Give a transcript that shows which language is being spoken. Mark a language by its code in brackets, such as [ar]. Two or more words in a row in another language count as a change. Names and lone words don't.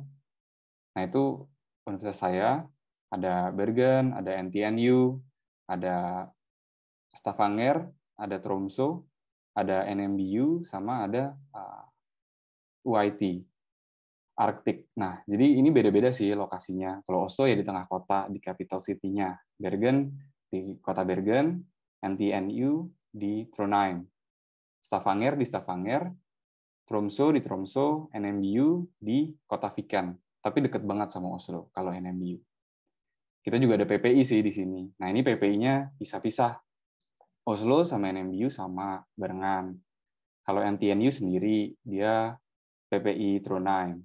[id] Nah, itu universitas saya, ada Bergen, ada NTNU, ada Stavanger, ada Tromsø, ada NMBU, sama ada UiT, Arctic. Nah, jadi ini beda-beda sih lokasinya. Kalau Oslo ya di tengah kota, di [en] capital city- [id] nya. Bergen di kota Bergen, NTNU di Trondheim, Stavanger di Stavanger, Tromsø di Tromsø, NMBU di kota Viken. tapi deket banget sama Oslo kalau NMBU. Kita juga ada PPI sih di sini. Nah, ini PPI-nya pisah-pisah. Oslo sama NMBU sama barengan. Kalau NTNU sendiri, dia PPI Trondheim.